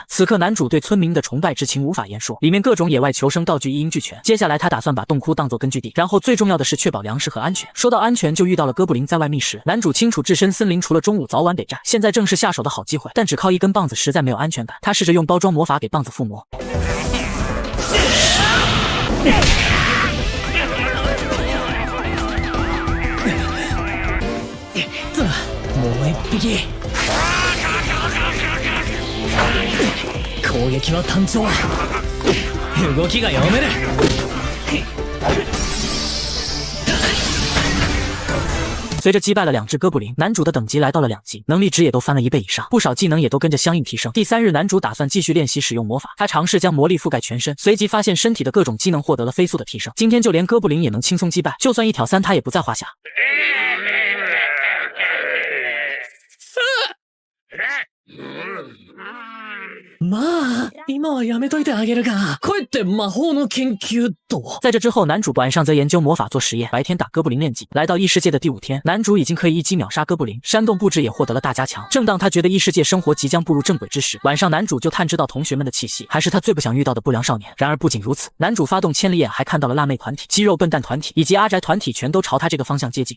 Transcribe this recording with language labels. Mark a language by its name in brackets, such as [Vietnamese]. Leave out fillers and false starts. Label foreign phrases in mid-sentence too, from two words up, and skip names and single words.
[Chinese] 此刻男主对村民的崇拜之情无法言说，里面各种野外求生道具一应俱全。接下来他打算把洞窟当作根据地，然后最重要的是确保粮食和安全。说到安全，就遇到了哥布林在外觅食。男主清楚置身森林，除了中午早晚得战，现在正是下手的好机会，但只靠一根棒子实在没有安全感。他试着用包装魔法给棒子附魔。 [Japanese] もう1匹攻撃は単調動きが読める [Chinese] 随着击败了2只哥布林，男主的等级来到了2级，能力值也都翻了1倍以上，不少技能也都跟着相应提升。第3日，男主打算继续练习使用魔法，他尝试将魔力覆盖全身，随即发现身体的各种机能获得了飞速的提升。今天就连哥布林也能轻松击败，就算1挑3他也不在话下。 [Japanese] まあ今はやめといてあげるが、帰って魔法の研究と。 [Chinese] 在这之后，男主晚上则研究魔法做实验，白天打哥布林练技。来到异世界的第5天，男主已经可以一击秒杀哥布林，山洞布置也获得了大加强。正当他觉得异世界生活即将步入正轨之时，晚上男主就探知到同学们的气息，还是他最不想遇到的不良少年。然而不仅如此，男主发动千里眼，还看到了辣妹团体、肌肉笨蛋团体以及阿宅团体全都朝他这个方向接近。